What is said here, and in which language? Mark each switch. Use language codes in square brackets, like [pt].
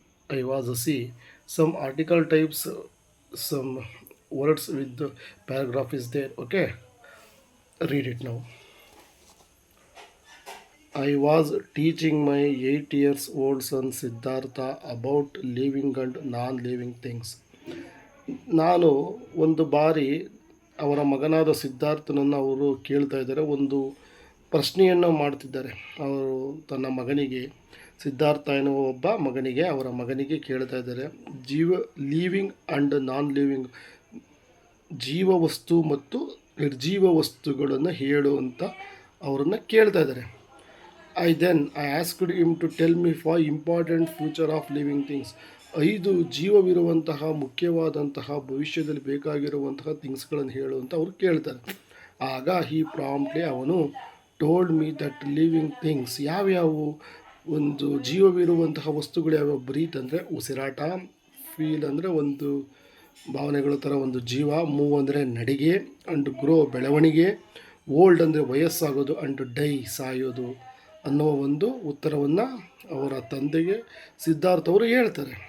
[en] I was see some article types, some words with the paragraph is there. Okay, read it now. I was teaching my 8 years old son Siddhartha about living and non living things. [kn] ನಾನು ಒಂದು ಬಾರಿ ಅವರ ಮಗನಾದ ಸಿದ್ಧಾರ್ಥನನ್ನು ಅವರು ಕೇಳ್ತಾ ಇದ್ದಾರೆ, ಒಂದು ಪ್ರಶ್ನೆಯನ್ನು ಮಾಡ್ತಿದ್ದಾರೆ. ಅವರು ತನ್ನ ಮಗನಿಗೆ, ಸಿದ್ಧಾರ್ಥ ಎನ್ನುವ ಒಬ್ಬ ಮಗನಿಗೆ, ಅವರ ಮಗನಿಗೆ ಕೇಳ್ತಾ ಇದ್ದಾರೆ, ಲಿವಿಂಗ್ ಆ್ಯಂಡ್ ನಾನ್ ಲಿವಿಂಗ್, ಜೀವವಸ್ತು ಮತ್ತು ನಿರ್ಜೀವ ವಸ್ತುಗಳನ್ನು ಹೇಳುವಂತ ಅವರನ್ನು ಕೇಳ್ತಾ ಇದ್ದಾರೆ. [en] I asked him to tell me 5 important future of living things. [kn] 5 ಜೀವವಿರುವಂತಹ ಮುಖ್ಯವಾದಂತಹ ಭವಿಷ್ಯದಲ್ಲಿ ಬೇಕಾಗಿರುವಂತಹ ಥಿಂಗ್ಸ್ಗಳನ್ನು ಹೇಳು ಅಂತ ಅವ್ರು ಕೇಳ್ತಾರೆ. ಆಗ ಅವನು told me that living things ಯಾವ್ಯಾವು, ಒಂದು ಜೀವವಿರುವಂತಹ ವಸ್ತುಗಳು ಯಾವ್ಯಾವ, ಬ್ರೀತ್ ಅಂದರೆ ಉಸಿರಾಟ, ಫೀಲ್ ಅಂದರೆ ಒಂದು ಭಾವನೆಗಳ ಥರ ಒಂದು ಜೀವ, ಮೂವ್ ಅಂದರೆ ನಡಿಗೆ, ಅಂಡ್ ಗ್ರೋ ಬೆಳವಣಿಗೆ, ಓಲ್ಡ್ ಅಂದರೆ ವಯಸ್ಸಾಗೋದು, ಅಂಡ್ ಡೈ ಸಾಯೋದು ಅನ್ನೋ ಒಂದು ಉತ್ತರವನ್ನು ಅವರ ತಂದೆಗೆ ಸಿದ್ಧಾರ್ಥ ಅವರು ಹೇಳ್ತಾರೆ.